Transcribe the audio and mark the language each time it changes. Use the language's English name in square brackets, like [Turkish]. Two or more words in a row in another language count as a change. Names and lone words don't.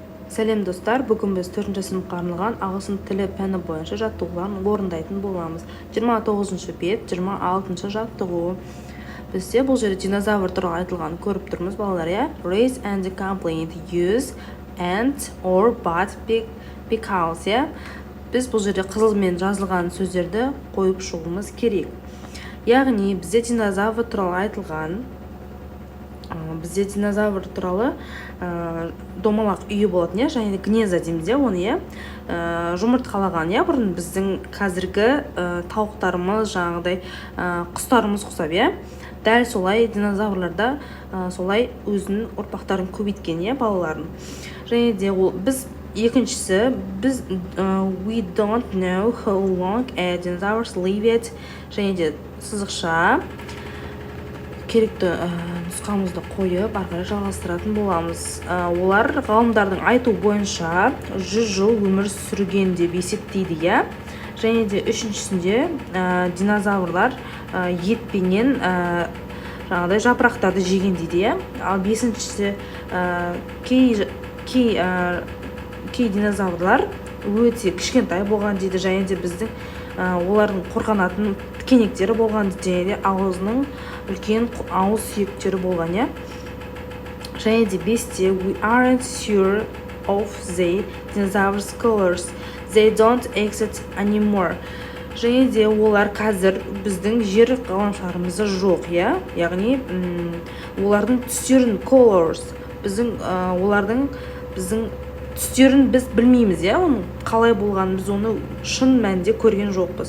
[Kazakh] Сәлем достар, бүгін біз 4-ші сыныпқа арналған ағылшын тілі пәні бойынша жаттығуларын орындайтын боламыз. 29-шы бет, 26-шы жаттығу. Бізде бұл жерде динозавр туралы айтылған көріп тұрмыз, балалар, иә? [English] Raise and complaint, use and or but because, [Kazakh] иә? Біз бұл жерде қызылмен жазылған сөздерді қойып шығуымыз керек. Яғни бізде динозавр туралы айтылған. Бізде динозавр туралы домалақ үйі болатын, иә, және гнеза дейміз, иә, оны, иә, жұмыртқалаған, иә, бұрын біздің қазіргі тауықтарымыз, жаңағыдай құстарымыз құсап, иә. Дәл солай динозаврларда солай өзінің ұрпақтарын көбейткен, иә, балаларын. Және де біз екіншісі, біз [English] we don't know how long dinosaurs lived, [Kazakh] және де сызықша керекті нұсқамызды қойып, арқылы жалғастыратын боламыз. Олар ғалымдардың айту бойынша 100 жыл өмір сүрген деп есептейді, иә. Және де үшіншісінде динозаврлар етпенен жаңағыдай жапырақтарды жеген дейді, иә. Ал бесіншісі кей динозаврлар өте кішкентай болған дейді, және де біздің олардың қорғанатын тікенектері болған дейді, және де ауызының үлкен ауыз сүйектері болған, иә. Және де бесте [English] we aren't sure of the dinosaurs colors, they don't exist anymore. [Kazakh] Және де олар қазір біздің жер ғаламшарымызда жоқ, иә. Яғни олардың түстерін colors, олардың түстерін біз білмейміз, иә, оның қалай болғанын біз оны шын мәнінде көрген жоқпыз.